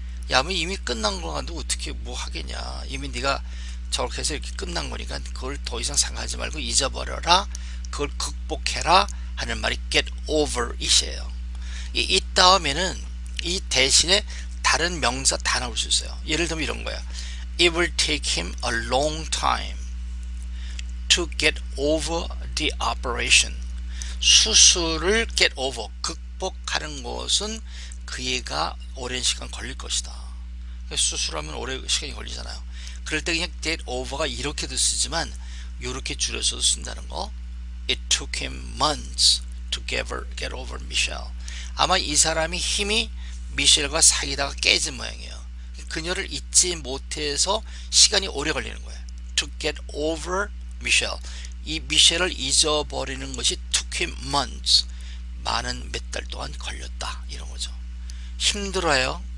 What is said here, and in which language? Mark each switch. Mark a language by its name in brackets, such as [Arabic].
[Korean] 야, 뭐 이미 끝난 거 가지고 어떻게 뭐 하겠냐. 이미 네가 저렇게 해서 이렇게 끝난 거니까 그걸 더 이상 생각하지 말고 잊어버려라. 그걸 극복해라 하는 말이 [English] get over it [Korean] 이에요. 이 it 다음에는 이 대신에 다른 명사 다 나올 수 있어요. 예를 들면 이런 거야. [English] It will take him a long time to get over the operation. [Korean] 수술을 get over, 극복하는 것은 그애가 오랜 시간 걸릴 것이다. 수술하면 오래 시간이 걸리잖아요. 그럴 때 그냥 get over가 이렇게도 쓰지만 이렇게 줄여서도 쓴다는 거. [English] It took him months to get over Michelle. [Korean] 아마 이 사람이 힘이 미셸과 사귀다가 깨진 모양이에요. 그녀를 잊지 못해서 시간이 오래 걸리는 거예요. [English] To get over Michelle. [Korean] 이 미셸을 잊어버리는 것이 [English] took him months. [Korean] 많은 몇 달 동안 걸렸다. 이런 거죠. 힘들어요.